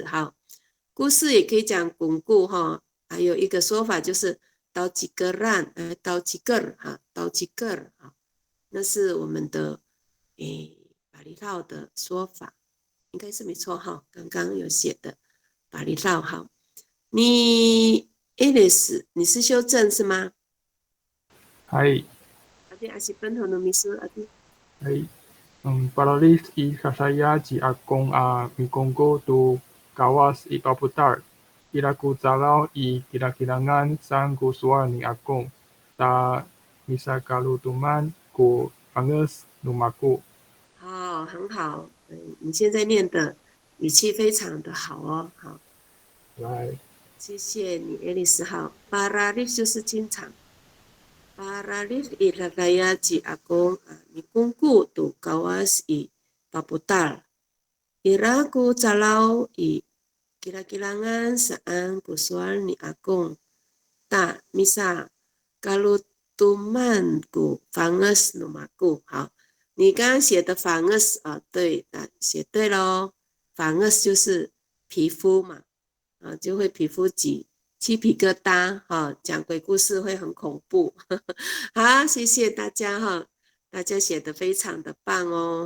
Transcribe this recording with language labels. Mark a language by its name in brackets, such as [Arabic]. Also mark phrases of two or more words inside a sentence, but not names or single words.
[Chinese] 哈，故事也可以讲巩固哈，还有一个说法就是刀几个烂，刀几个哈，刀几个哈，那是我们的巴厘岛的说法，应该是没错哈，刚刚有写的巴厘岛哈。你 Alice， 你是修正是吗？ [Amis] はい。 Ade asipan hono misu ade. はい。Paralis i sasaya ji akong mikongo tu kawas i paputar. Iraku zalaw i kira-kirangan sang kusuar ni akong. Ta misa kalutuman ku angus numaku. [Chinese] 好，很好，你现在念的语气非常的好哦，好，来，谢谢你，爱丽丝。好，Paralis 就是经常 ， [Amis] Paralis i sasaya ji akong mikongo tu kawas i paputar. Iraku zalaw i kira-kirangan saan kusuar ni akong. Ta misa kalutuman ku fangus numaku. [Chinese] 好。你刚刚写的fungus对，写对咯。fungus 就是皮肤嘛，就会皮肤起皮疙瘩，讲鬼故事会很恐怖。好，谢谢大家哈，大家写的非常的棒哦。